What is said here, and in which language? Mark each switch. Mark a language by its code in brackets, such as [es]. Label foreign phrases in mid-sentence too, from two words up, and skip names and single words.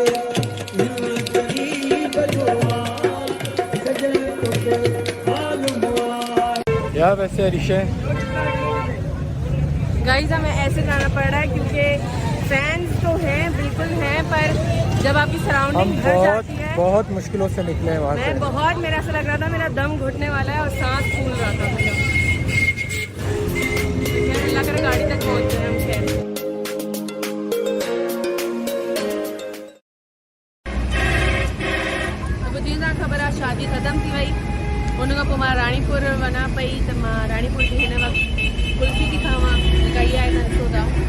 [sd] हिन गरीब जो हाल सजण तोखे मालूम आहे। [hi] यार वैसे अरिशा गाइस हमें ऐसे जाना पड़ रहा है क्योंकि फैंस तो हैं, बिल्कुल हैं, पर जब आपकी हम सराउंडिंग घर जाती है बहुत मुश्किलों से निकले हैं वहाँ से। मैं बहुत, मेरा ऐसा लग रहा था मेरा दम घुटने वाला है और सांस फूल रहा था मेरा। अल्लाह करे गाड़ी तक पहुँच गए हम। [sd] खैर अब जीअं ख़बर आहे शादी ख़त्म थी वई, उन खां पोइ मां राणीपुर वञा पई, त मां राणीपुर जी हिन वक़्तु कुल्फी थी खावां, जेका इहा आहे न ॾिसो था।